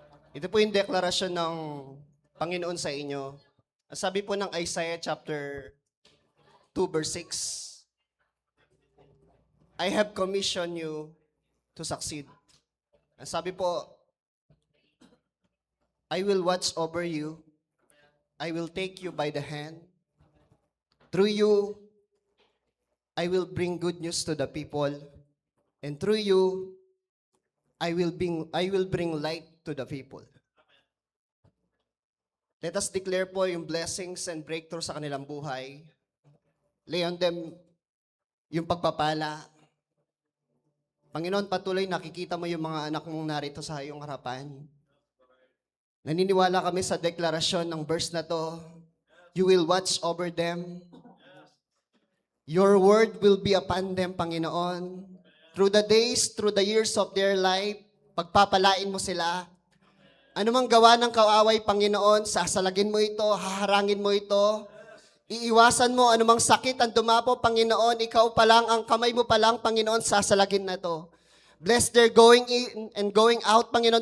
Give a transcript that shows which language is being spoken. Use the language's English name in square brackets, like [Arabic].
[Filipino] Ito po yung deklarasyon ng Panginoon sa inyo. Sabi po ng [English] Isaiah chapter 2 verse 6, I have commissioned you to succeed. [Filipino] Sabi po, [English] I will watch over you. I will take you by the hand. Through you, I will bring good news to the people, and through you, I will bring light to the people. Let us declare po yung blessings and breakthrough [Filipino] sa kanilang buhay. [English] Lay on them yung pagpapala. [Filipino] Panginoon, patuloy nakikita mo yung mga anak mong narito sa iyong harapan. Naniniwala kami sa deklarasyon ng verse na to. [English] You will watch over them. Your word will be upon them, Panginoon. Through the days, through the years of their life, [Filipino] pagpapalain mo sila. Anumang gawa ng kaaway, Panginoon, sasalagin mo ito, haharangin mo ito. Iiwasan mo anumang sakit ang dumapo, Panginoon. Ikaw pa lang, ang kamay mo pa lang, Panginoon, sasalagin na to. [English] Bless their going in and going out, Panginoon.